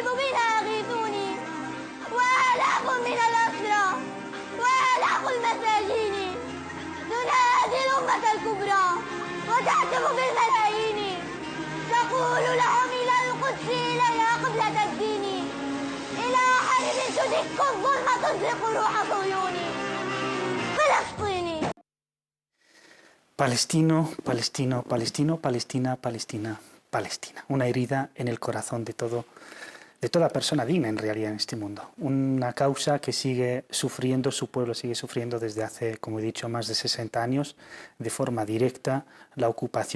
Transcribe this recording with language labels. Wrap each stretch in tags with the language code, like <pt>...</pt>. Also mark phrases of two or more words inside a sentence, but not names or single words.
<ar>بنا أغيثوني وآلاف من الأسرى وآلاف المساجين تنادي الأمة الكبرى وتهتف بالملايين تقول لهم إلى القدس إليها قبلة الدين إلى حرب تدك الظلم تزلق روح صهيوني فلسطيني.</ar> <es>Palestino, palestino, palestino, Palestina, Palestina, Palestina. Una herida en el corazón de todo de toda persona digna en realidad en este mundo. Una causa que sigue sufriendo, su pueblo sigue sufriendo desde hace, como he dicho, más de 60 años, de forma directa, la ocupación.</es>